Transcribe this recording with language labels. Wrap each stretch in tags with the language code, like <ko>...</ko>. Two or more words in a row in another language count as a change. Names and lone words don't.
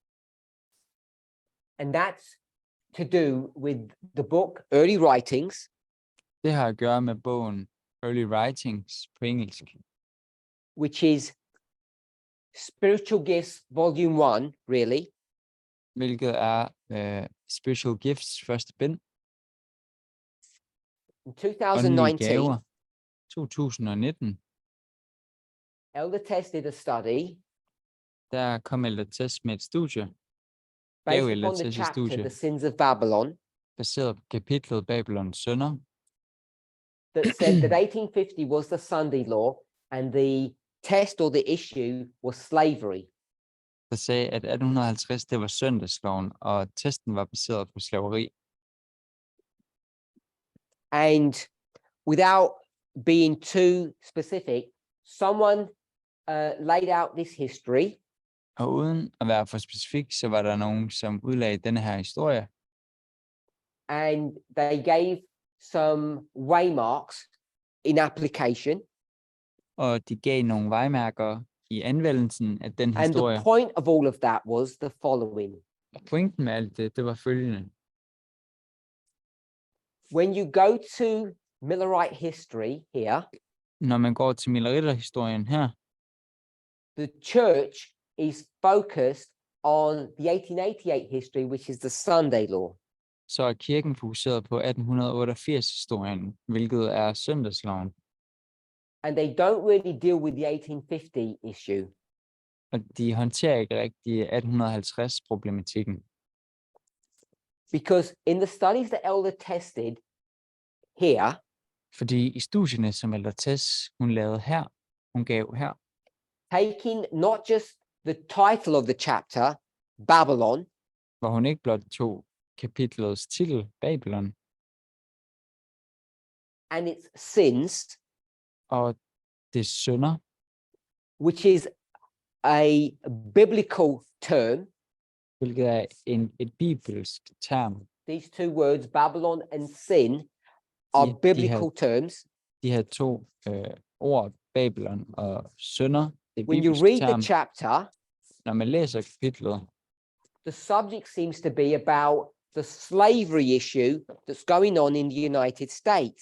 <en>And that's to do with the book Early Writings,</en> <da>Det har at gøre med bogen Early Writings på engelsk,</da> <en>which is Spiritual Gifts Volume 1, really.</en> <da>hvilket er Spiritual Gifts første bind.</da> <en>In</en> <da>Åndelige</da> <en>2019,</en> <da>gaver. 2019,</da> <en>Elder Tess did a study</en> <da>der kom Elder Tess med et studie,</da> <en>based</en> <da>Elder</da> <en>upon the</en> <da>Tess'</da> <en>chapter</en> <da>studie.</da> <en>The Sins of Babylon</en> <da>baseret på kapitlet Babylons sønner,</da> <en>that said that 1850 was the Sunday law and the test or the issue was slavery.</en> <da>der sagde, at 1850 det var søndagsloven, og testen var baseret på slaveri.</da> <en>And without being too specific, someone laid out this history</en> <da>Og uden at være for specifik, så var der nogen, som udlagde denne her historie,</da> <en>and they gave some waymarks in application.</en> <da>og de gav nogle vejmærker i anvendelsen af den</da> <en>And</en> <da>historie.</da> <en>the point of all of that was the following.</en> <da>Og pointen med alt det, det var følgende.</da> <en>When you go to Millerite history here,</en> <da>Når man går til Milleriter-historien her,</da> <en>the church is focused on the 1888 history, which is the Sunday law.</en> <da>så er kirken fokuseret på 1888-historien, hvilket er søndagsloven.</da> <en>And they don't really deal with the 1850 issue.</en> <da>Og de håndterer ikke rigtig 1850-problematikken.</da> <en>Because in the studies that Elder tested here,</en> <da>Fordi i studierne, som Elder Tess, hun lavede her, hun gav her,</da> <en>taking not just the title of the chapter, Babylon,</en> <da>hvor hun ikke blot tog kapitlets titel, Babylon,</da> <en>and its sins,</en> <da>og det synder,</da> <en>which is a biblical term.</en> <da>hvilket er et bibelsk term.</da> <en>These two words, Babylon and sin, are</en> <da>De- de</da> <en>biblical terms.</en> <da>De her to ord, Babylon og synder, det er</da> <en>When you</en> <da>bibelsk</da> <en>read the</en> <da>term.</da> <en>chapter,</en> <da>Når man læser kapitlet,</da> <en>the subject seems to be about the slavery issue that's going on in the United States.</en>